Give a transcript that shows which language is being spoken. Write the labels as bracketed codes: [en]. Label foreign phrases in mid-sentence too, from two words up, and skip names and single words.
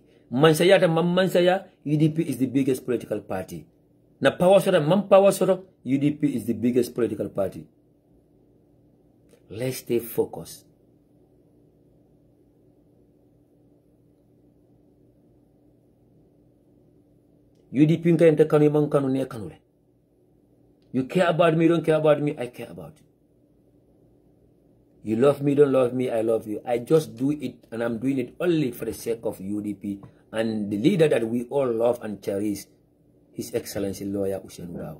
[en] Mansaya UDP is the biggest political party. Na power sora, UDP is the biggest political party. Let's stay focused. [man] UDP nka kanu man kanu ne kanu le. [en] You care about me, don't care about me, I care about you. You love me, don't love me, I love you. I just do it, and I'm doing it only for the sake of UDP and the leader that we all love and cherish, His Excellency Lawyer Usain Darboe.